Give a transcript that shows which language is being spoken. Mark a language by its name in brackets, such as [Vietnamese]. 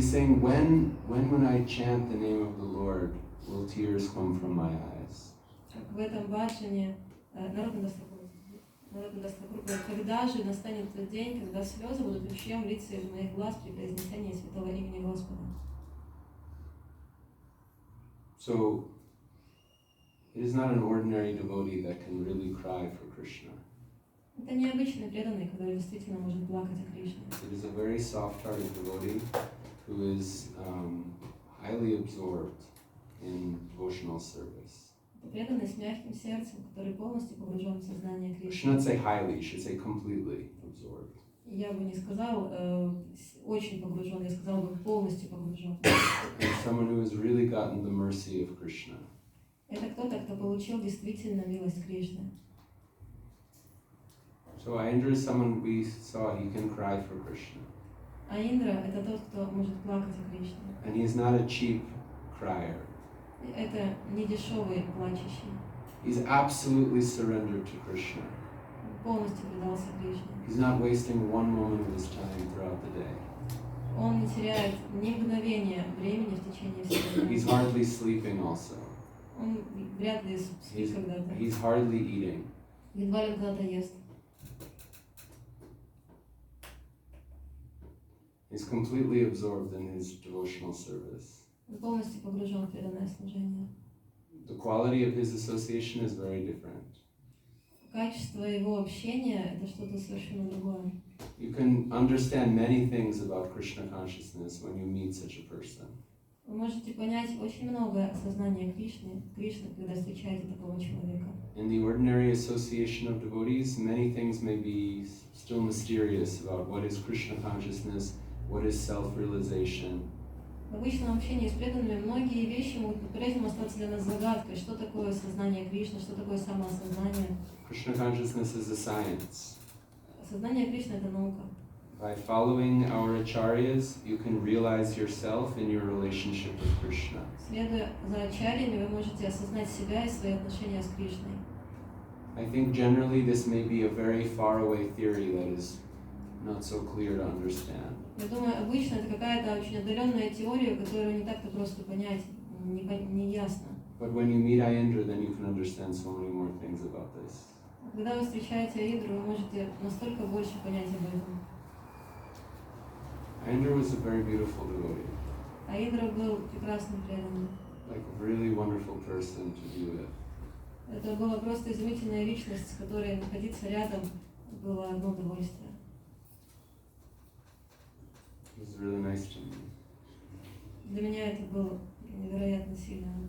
[English] He's saying, when I chant the name of the Lord, will tears come from my eyes? [Russian] В этом баджане Наротtam Das Тхакур говорит, когда же настанет тот день, когда слезы будут ручьем литься из моих глаз при произнесении святого имени Господа. [English] So, it is not an ordinary devotee that can really cry for Krishna. [Russian] Это необычный преданный, который действительно может плакать о Кришне. [English] It is a very soft-hearted devotee who is highly absorbed in devotional service. [Russian] Это преданный с мягким сердцем, который полностью погружен в сознание [English] You [Russian] Кришны. [English] should not say highly, you should say completely absorbed. [Russian] Я бы не сказал очень погружен, я сказал бы полностью погружен. [English] And someone who has really gotten the mercy of Krishna. [Russian] Это кто-то, кто получил действительно милость Кришны. [English] So Aindra is someone we saw, he can cry for Krishna. [Russian] А Индра – это тот, кто может плакать о Кришне. [English] And he's not a cheap crier. [Russian] Это не дешевый плачущий. [English] He's absolutely surrendered to Krishna. [Russian] полностью предался Кришне. [English] He's not wasting one moment of his time throughout the day. [Russian] Он не теряет ни мгновения времени в течение всего [English] He's [Russian] дня. [English] hardly sleeping also. [Russian] Он вряд ли спит когда-то. [English] He's hardly eating. [Russian] Едва ли когда-то ест. [English] He's completely absorbed in his devotional service. [Russian] Он полностью погружен в преданное служение. [English] The quality of his association is very different. [Russian] Качество его общения — это что-то совершенно другое. [English] You can understand many things about Krishna consciousness when you meet such a person. [Russian] Вы можете понять очень много осознания Кришны, когда встречаете такого человека. [English] In the ordinary association of devotees, many things may be still mysterious about what is Krishna consciousness, what is self-realization. [Russian] В обычном общении с преданными многие вещи могут по-прежнему остаться для нас загадкой. Что такое сознание Кришны, что такое самоосознание? [English] Krishna consciousness is a science. [Russian] Сознание Кришны — это наука. [English] By following our acharyas, you can realize yourself in your relationship with Krishna. [Russian] Следуя за ачарьями, вы можете осознать себя и свои отношения с Кришной. [English] I think generally this may be a very far away theory that is not so clear to understand. [Russian] Я думаю, обычно это какая-то очень отдаленная теория, которую не так-то просто понять, не ясно. [English] But when you meet Ayendra, then you can understand so many more things about this. [Russian] Когда вы встречаете Аидру, вы можете настолько больше понять об этом. [English] Ayendra was a very beautiful devotee, [Russian] Аидра был прекрасным преданным. [English] like a really wonderful person to be with. [Russian] Это была просто изумительная личность, с которой находиться рядом было одно удовольствие. [English] He was really nice to me. [Russian] Для меня это было невероятно сильно.